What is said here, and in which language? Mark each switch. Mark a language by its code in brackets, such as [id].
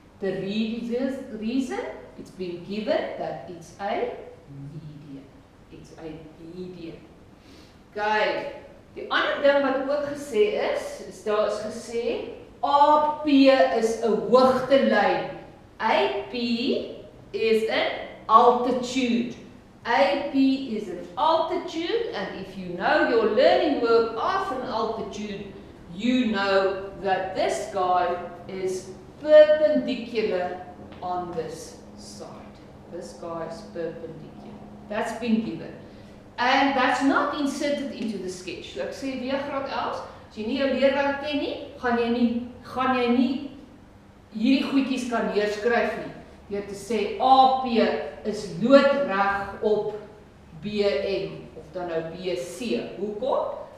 [en] The reason it's been given that it's a median. It's a median. Okay. [af] Die ander ding wat ook gesê is daar is gesê AP is 'n hoogtelyn. [en] AP is an altitude. AP is an altitude, and if you know your learning work of an altitude, you know that this guy is perpendicular on this side. This guy is perpendicular. That's been given. And that's not inserted into the sketch. [af] So ek sê weer graad 11, as jy nie jou leerwerk ken nie, gaan jy nie hierdie goedjies kan neerskryf nie. Deur te sê AP is loodreg op BM of dan nou BC. Hoekom?